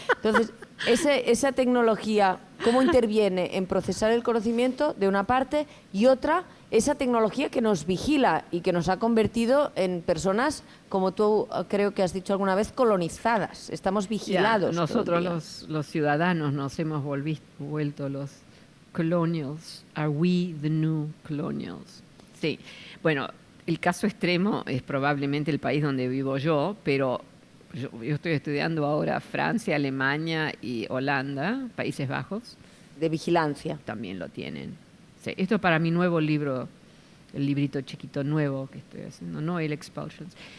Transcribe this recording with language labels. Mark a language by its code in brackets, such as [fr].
[es] Entonces, esa tecnología, ¿cómo interviene en procesar el conocimiento de una parte y otra, esa tecnología que nos vigila y que nos ha convertido en personas, como tú creo que has dicho alguna vez, colonizadas? Estamos vigilados. Ya, todo el día. nosotros los ciudadanos nos hemos vuelto los colonials. [en] Are we the new colonials? [es] Sí. Bueno, el caso extremo es probablemente el país donde vivo yo, pero yo estoy estudiando ahora Francia, Alemania y Holanda, Países Bajos, De vigilancia. también lo tienen. Sí, esto es para mi nuevo libro, el librito chiquito nuevo que estoy haciendo, no el Expulsions.